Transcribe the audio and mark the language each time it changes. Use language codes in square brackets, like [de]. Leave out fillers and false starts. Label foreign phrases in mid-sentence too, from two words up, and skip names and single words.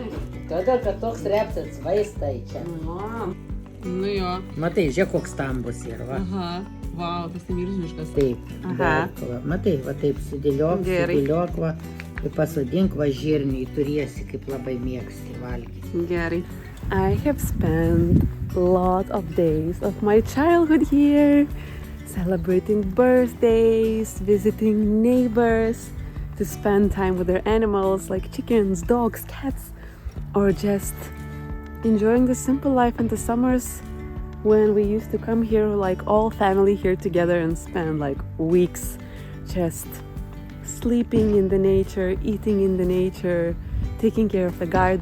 [lt] Todėl, kad toks repsas vaistai čia. Nu jo. Matai, žiūrėk, koks stambus yra, va. Aha. Vau, tas tai milžiniškas. Taip. Aha. Va. Matai, va taip, sudėliok, va. Ir pasodink, va, žirnį, turėsi, kaip labai mėgsti valgyti. Gerai. [en] I have spent a lot of days of my childhood here, celebrating birthdays, visiting neighbors, to spend time with their animals like chickens, dogs, cats, or just enjoying the simple life in the summers when we used to come here like all family here together and spend like weeks just sleeping in the nature, eating in the nature, taking care of the garden.